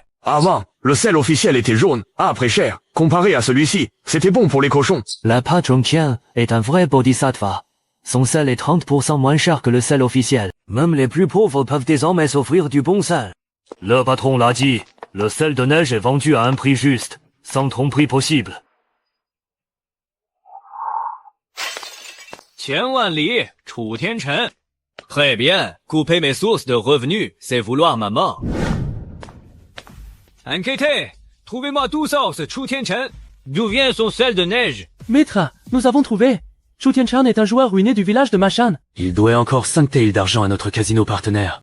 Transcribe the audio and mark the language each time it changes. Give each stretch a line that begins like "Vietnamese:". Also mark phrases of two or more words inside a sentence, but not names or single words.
French: Avant, le sel officiel était jaune, âpre et cher. Comparé à celui-ci, c'était bon pour les cochons. La pâte Zhongqian est un vrai bodhisattva. Son sel est 30% moins cher que le sel officiel. Même les plus pauvres peuvent désormais s'offrir du bon sel. Le patron l'a dit, le sel de neige est vendu à un prix juste, sans tromperie possible.
Chinese: 千万里，楚天辰。
French: Très bien, couper mes sources de revenus, c'est vouloir ma mort. Enquêtez, trouvez-moi tout ça, ce Chu Tianchen. D'où vient son sel de neige? Maître, nous avons trouvé. Chu Tianchan est un joueur ruiné du village de Machan. Il doit encore 5 taels d'argent à notre casino partenaire.